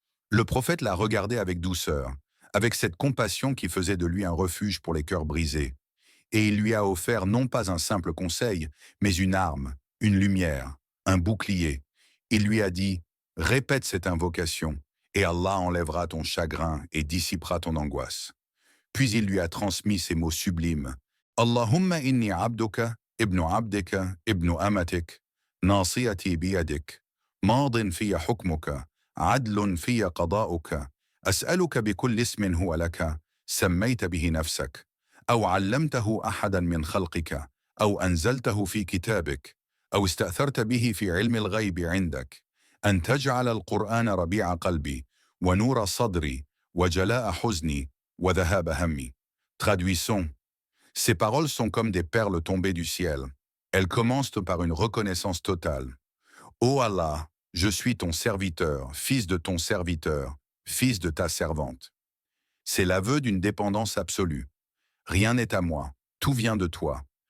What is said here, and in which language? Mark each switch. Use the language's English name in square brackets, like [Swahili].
[French] Le prophète l'a regardé avec douceur, avec cette compassion qui faisait de lui un refuge pour les cœurs brisés. Et il lui a offert non pas un simple conseil, mais une arme, une lumière, un bouclier. Il lui a dit, répète cette invocation, et Allah enlèvera ton chagrin et dissipera ton angoisse. Puis il lui a transmis ces mots sublimes. [Arabic] Allahumma inni abduka, ibnu abdika, ibnu amatik, nasiyati biyadik, madin fiya hukmuka, عدل في قضاؤك أسألك بكل اسم هو لك سميت به نفسك أو علمته أحدا من خلقك أو أنزلته في كتابك أو استأثرت به في علم الغيب عندك أن تجعل القرآن ربيع قلبي ونور صدري وجلاء حزني وذهاب همي. [French] Traduisons. Ces paroles sont comme des perles tombées du ciel. Elles commencent par une reconnaissance totale. Ô Allah, je suis ton serviteur, fils de ton serviteur, fils de ta servante. C'est l'aveu d'une dépendance absolue. Rien n'est à moi, tout vient de toi.